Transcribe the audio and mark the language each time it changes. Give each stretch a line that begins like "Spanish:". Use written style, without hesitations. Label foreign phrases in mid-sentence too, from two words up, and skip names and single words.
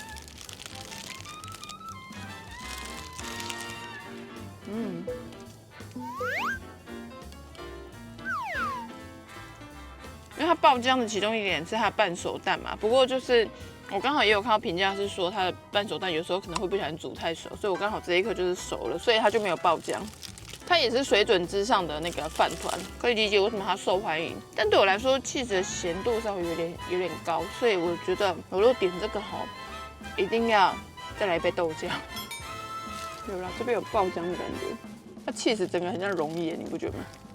Chinese: 因为它爆漿的其中一點是它的半熟蛋嘛，不過就是我剛好也有看到評價是說它的半熟蛋有時候可能會不小心煮太熟，所以我剛好這一顆就是熟了，所以它就沒有爆漿。它也是水準之上的那個飯糰，可以理解為什麼它受歡迎。但對我來說，起司的鹹度稍微有點高，所以我覺得我如果點這個好，一定要再來一杯豆漿。有啦，這邊有爆漿的感覺，它起司整個很像溶液，你不覺得嗎？